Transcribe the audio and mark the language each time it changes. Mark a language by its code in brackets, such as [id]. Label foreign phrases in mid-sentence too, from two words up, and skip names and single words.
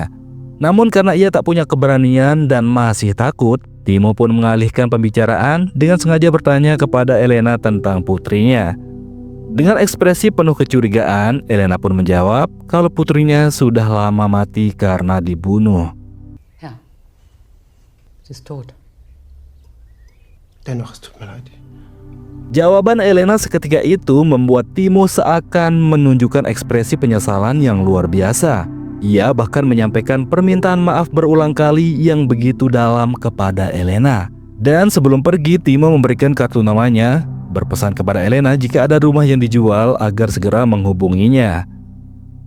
[id] Namun karena ia tak punya keberanian dan masih takut, Timo pun mengalihkan pembicaraan dengan sengaja bertanya kepada Elena tentang putrinya. Dengan ekspresi penuh kecurigaan, Elena pun menjawab kalau putrinya sudah lama mati karena dibunuh. [de] Ja, sie ist tot. Dennoch, es tut mir leid. [id] Jawaban Elena seketika itu membuat Timo seakan menunjukkan ekspresi penyesalan yang luar biasa. Ia bahkan menyampaikan permintaan maaf berulang kali yang begitu dalam kepada Elena. Dan sebelum pergi, Timo memberikan kartu namanya, berpesan kepada Elena jika ada rumah yang dijual agar segera menghubunginya.